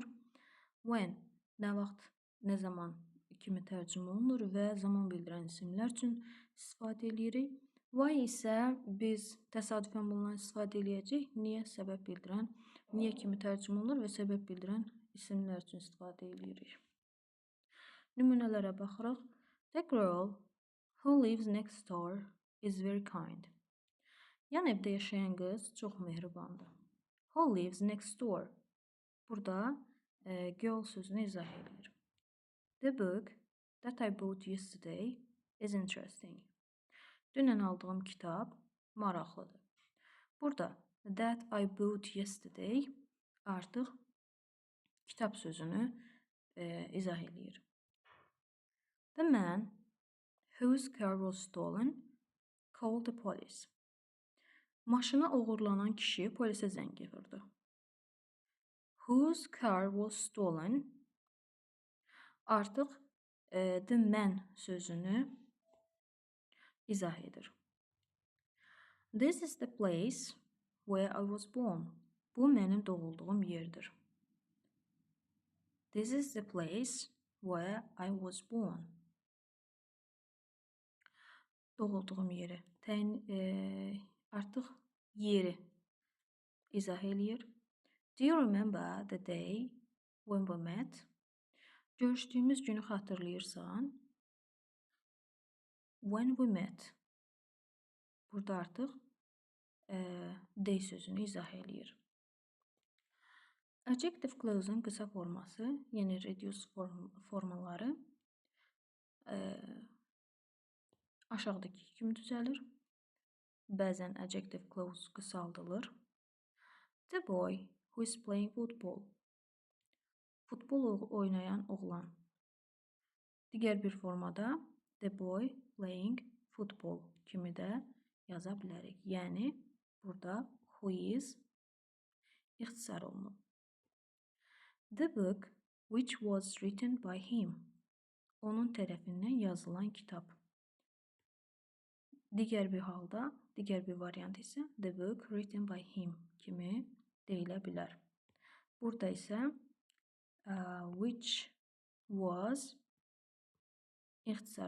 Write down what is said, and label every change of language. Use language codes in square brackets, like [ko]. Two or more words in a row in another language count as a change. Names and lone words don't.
[az] When nə vaxt, nə zaman kimi tərcümə olunur və zaman bildirən isimlər üçün istifadə eləyirik. Why isə biz təsadüfən bundan istifadə eləyəcək. Niyə səbəb bildirən, niyə kimi tərcümə olunur və səbəb bildirən isimlər üçün istifadə eləyirik. Nümunələrə baxırıq. [en] The girl who lives next door is very kind. [az] Yan evdə yaşayan qız çox mehribandır. [en] Who lives next door? [az] Burada girl sözünü izah edir. [en] The book that I bought yesterday is interesting. [az] Dünən aldığım kitab maraqlıdır. Burada [en] that I bought yesterday [az] artıq kitab sözünü izah edir. [en] The man whose car was stolen called the police. [az] Maşına oğurlanan kişi polisə zəng vurdu. [en] Whose car was stolen artıq the man [az] sözünü izah edir. [en] This is the place where I was born. [az] Bu mənim doğulduğum yerdir. [en] This is the place where I was born. [az] Doğulduğum yeri. Artıq yeri izah eləyir. [en] Do you remember the day when we met? [az] Görüşdüyümüz günü xatırlayırsan? [en] When we met. [az] Burada artıq day sözünü izah eləyir. [en] Adjective clause-un [az] qısa forması, yəni reduced formaları aşağıdakı kimi düzəlir. Bəzən [en] adjective clause [az] qısaldılır. [en] The boy who is playing football. [az] Futbol oynayan oğlan. Digər bir formada [en] the boy playing football [az] kimi də yaza bilərik. Yəni burada [en] who is [az] ixtisar olunub. [en] The book which was written by him. [az] Onun tərəfindən yazılan kitab. Digər bir halda, digər bir variant isə [en] the book written by him [az] kimi deyilə bilər. Burada isə [en] which was [az] ixtisar olunmuşdur.